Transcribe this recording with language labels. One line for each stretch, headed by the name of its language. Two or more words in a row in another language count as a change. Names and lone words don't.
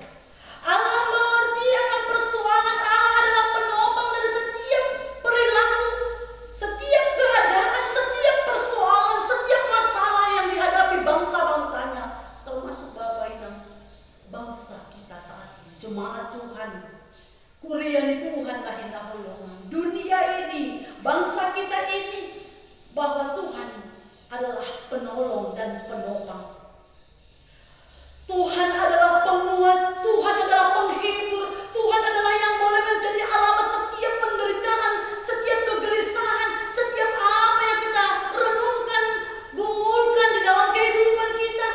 Indonesian: Allah mengerti akan persoalan. Allah adalah penopang dari setiap perilaku, setiap keadaan, setiap persoalan, setiap masalah yang dihadapi bangsa-bangsanya, termasuk Bapak Ibu bangsa kita saat ini, jemaat Tuhan. Kurian Tuhan lahinahulah dunia ini, bangsa kita ini, bahwa Tuhan adalah penolong dan penopang. Tuhan adalah penguat, Tuhan adalah penghibur, Tuhan adalah yang boleh menjadi alamat setiap penderitaan, setiap kegelisahan, setiap apa yang kita renungkan, gumulkan di dalam kehidupan kita.